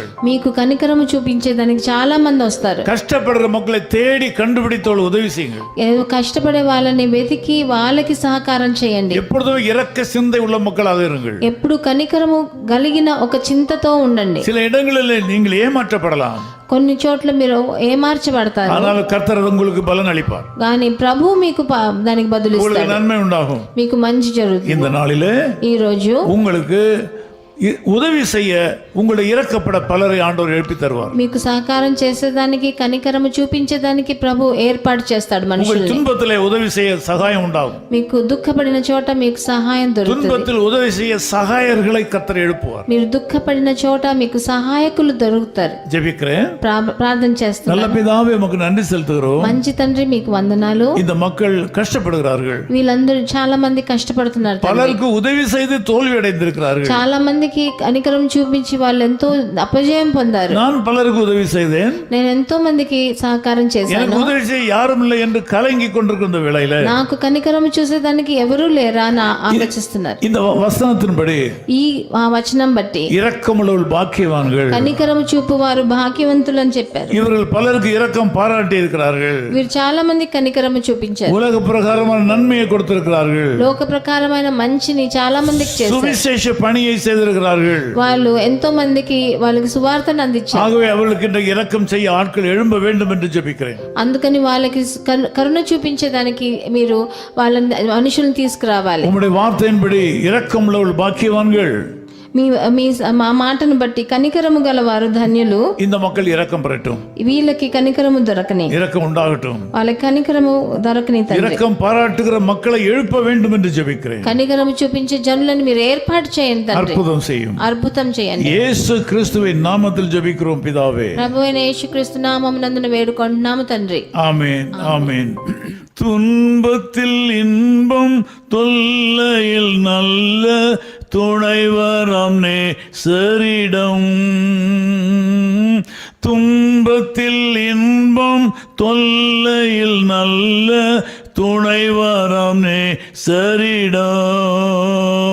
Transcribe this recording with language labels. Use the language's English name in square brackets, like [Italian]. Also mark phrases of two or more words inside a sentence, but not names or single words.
[Telugu] మీకు కనికరము చూపించేదానికి చాలా మంది వస్తారు. [Tamil] கஷ்டப்படுற மக்களை தேடி கண்டுபிடித்தோடு உதவி செய்யுங்கள். [Telugu] ఏదో కష్టపడే వాళ్ళని వెతికి వాళ్ళకి సహకారం చేయండి. [Tamil] எப்பொழுதும் இரக்க சிந்தை உள்ள மக்களாக இருங்கள். [Telugu] ఎప్పుడు కనికరము కలిగిన ఒక చింతతో ఉండండి. [Tamil] சில இடங்களில் நீங்கள் ஏமாற்றப்படலாம், [Telugu] కొన్ని చోట్ల మీరు ఏమార్చబడతారు, [Tamil] ஆனால் கர்த்தர் உங்களுக்கு பலன் அளிப்பார். [Telugu] కానీ ప్రభు మీకు దానికి బదులు [Tamil] உங்களுக்கு [Telugu] ఇస్తాడు. [Tamil] நன்மை உண்டாகும். [Telugu] మీకు మంచి జరుగుతుంది. [Tamil] இந்த நாளிலே [Telugu] ఈ రోజు [Tamil] உங்களுக்கு உதவி செய்ய உங்களை இறக்கப்பட பலரை ஆண்டவர் எழுப்பி தருவார். [Telugu] మీకు సహకారం చేసేదానికి కనికరము చూపించేదానికి ప్రభు ఏర్పాటు చేస్తాడు మనుషుల్ని. [Tamil] துன்பத்திலே உதவி செய்ய சகாயம் உண்டாகும். [Telugu] మీకు దుఃఖపడిన చోట మీకు సహాయం దొరుకుతుంది. [Tamil] துன்பத்தில் உதவி செய்ய சகாயர்களை கர்த்தர் எழுப்புவார். [Telugu] మీరు దుఃఖపడిన చోట మీకు సహాయకులు దొరుకుతారు. [Tamil] ஜெபிக்கிறேன். [Telugu] ప్రార్థన చేస్తున్నాను. [Tamil] நல்ல பிதாவே உமக்கு நன்றி செலுத்துகிறோம். [Telugu] మంచి తండ్రి మీకు వందనాలు. [Tamil] இந்த மக்கள் கஷ்டப்படுகிறார்கள். [Telugu] వీళ్ళందరూ చాలా మంది కష్టపడుతున్నారు. [Tamil] பலருக்கு உதவி செய்து தோல்வி அடைந்திருக்கிறார்கள். [Telugu] చాలా మందికి కనికరం చూపించి వాళ్ళు ఎంతో అపజయం పొందారు. [Tamil] நான் பலருக்கு உதவி செய்தேன். [Telugu] నేను ఎంతో మందికి సహకారం చేశాను. [Tamil] எனக்கு ఉదవి செய்ய யாரும் இல்லை என்று கலங்கி கொண்டிருக்கிற வேளையில [Telugu] నాకు కనికరం చూసేదానికి ఎవరూ లేరా అని ఆలోచిస్తున్నారు. [Tamil] இந்த வசனத்தின்படி [Telugu] ఈ వచనం బట్టి [Tamil] இரக்கமுள்ளவர்கள் பாக்கியவான்கள், [Telugu] కనికరం చూపువారు భాగ్యవంతులు అని చెప్పారు. [Tamil] இவர்கள் பலருக்கு இரக்கம் பாராட்டி இருக்கிறார்கள். [Telugu] వీరు చాలా మంది కనికరం చూపించారు. [Tamil] உலக பிரகாரமான நன்மையை கொடுத்திருக்கிறார்கள். [Telugu] లోక ప్రకారమైన మంచిని చాలా మందికి చేశారు. [Tamil] சுவிசேஷ பணியை செய்திருக்கிறார்கள். நடத்துகிறார்கள். [Telugu] వాళ్ళు ఎంతో మందికి వాళ్ళకి సువార్తను అందించారు. [Tamil] ஆகவே அவர்களுக்கு இன்றைக்கு இரக்கம் செய்ய ஆட்கள் எழும்ப வேண்டும் என்று ஜெபிக்கிறேன். [Telugu] అందుకని వాళ్ళకి కరుణ చూపించేదానికి మీరు వాళ్ళని మనుషులను తీసుకురావాలి. [Tamil] உம்முடைய வார்த்தையின்படி இரக்கம் உள்ளவர்கள் பாக்கியவான்கள். [Telugu] మీ మీ మా మాటను బట్టి కనికరము గల వారు ధన్యులు. [Tamil] இந்த மக்கள் இரக்கம் பெறட்டும், [Telugu] వీళ్ళకి కనికరము దొరకని, [Tamil] இரக்கம் உண்டாகட்டும். [Telugu] వాళ్ళకి కనికరము దొరకని తండ్రి. [Tamil] இரக்கம் பாராட்டுகிற மக்களை எழுப்ப வேண்டும் என்று ஜெபிக்கிறேன். [Telugu] కనికరము చూపించే జనులను మీరు ఏర్పాటు చేయండి తండ్రి. [Tamil] அற்புதம் செய்யும். [Telugu] అద్భుతం చేయండి. [Tamil] இயேசு கிறிஸ்துவின் நாமத்தில் ஜெபிக்கிறோம் பிதாவே. [Telugu] ప్రభువైన యేసుక్రీస్తు నామమునందున వేడుకొంటున్నాము తండ్రి. [Tamil] ஆமென், ஆமென். துன்பத்தில் இன்பம், தொல்லையில் நல்ல துணைவரம் நேசரிடம். துன்பத்தில் இன்பம், தொல்லையில் நல்ல துணைவரம் நேசரிடம்.